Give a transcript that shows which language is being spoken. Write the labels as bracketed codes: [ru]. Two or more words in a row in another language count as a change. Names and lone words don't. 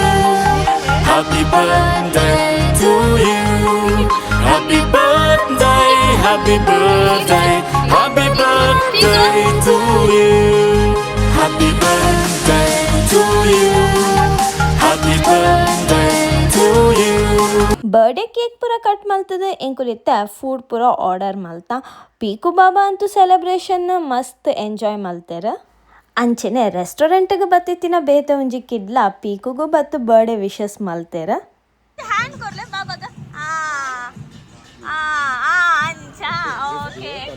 [en] Happy birthday to you. Happy birthday, happy birthday, happy birthday to you. Happy birthday to you. Happy birthday to you. birthday cake [tcy] ಪೂರ ಕಟ್ ಮಲ್ತದೆ ಎಂಕುಲಿತ್ತ ಫುಡ್ ಪೂರ ಆರ್ಡರ್ ಮಲ್ತ ಪೀಕು ಬಾಬಾ ಅಂತೂ ಸೆಲೆಬ್ರೇಷನ್ ಮಸ್ತ್ ಎಂಜಾಯ್ ಮಲ್ತಾರ ಅಂಚೆನೆ ರೆಸ್ಟೋರೆಂಟ್ಗೆ ಬತ್ತಿತ್ತಿನ ಬೇತೆ ಒಂಜಿ ಕಿಡ್ಲ ಪೀಕುಗೂ ಬತ್ತು [en] birthday wishes [tcy] ಮಲ್ತೇರ ಹ್ಯಾಂಡ್ ಕೊಡ್ಲೆ ಬಾಬಾಗ ಅಂಚ ಓಕೆ